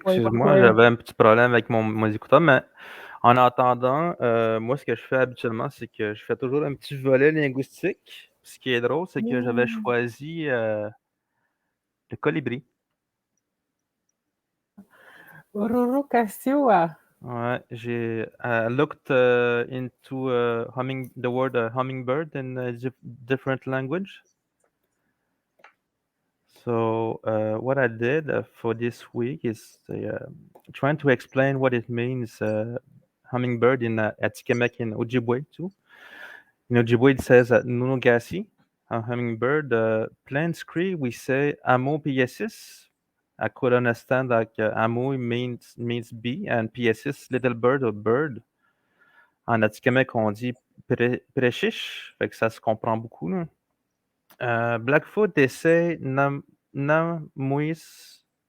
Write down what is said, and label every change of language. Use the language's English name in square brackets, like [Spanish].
[French] Oui, excuse-moi, oui. j'avais un petit problème avec mon écouteur, mais en attendant, moi, ce que je fais habituellement, c'est que je fais toujours un petit volet linguistique. Ce qui est drôle, c'est que j'avais choisi le colibri. Ururukasiwa. Ouais, j'ai [English] looked into the word hummingbird in a different language. So what I did for this week is trying to explain what it means, hummingbird in Atikamekw in Ojibwe too. In Ojibwe it says nunugasi, a hummingbird. Plain Cree we say amo piesis. I could understand like amo means bee and piesis little bird or bird. [French] En Atikamekw on dit prechiche, fait que ça se comprend beaucoup là. Blackfoot essaie Namuisisti.